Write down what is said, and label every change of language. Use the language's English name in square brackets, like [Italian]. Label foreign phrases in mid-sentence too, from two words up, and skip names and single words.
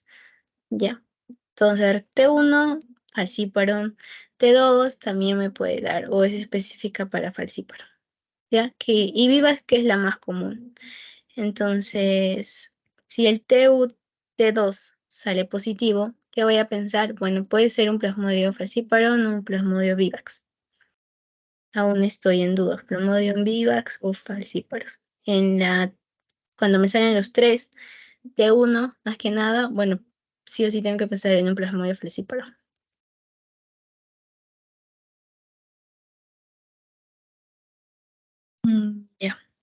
[Spanish] Ya. Entonces, T1, falciparum. T2 también me puede dar o es específica para falciparum. ¿Ya? Y vivas que es la más común. Entonces, si el TU-T2 sale positivo, ¿qué voy a pensar? Bueno, puede ser un Plasmodium falciparum o un Plasmodium vivax. Aún estoy en duda, Plasmodium vivax o falciparum. Cuando me salen los 3, T1, más que nada, bueno, sí o sí tengo que pensar en un Plasmodium falciparum. Ya.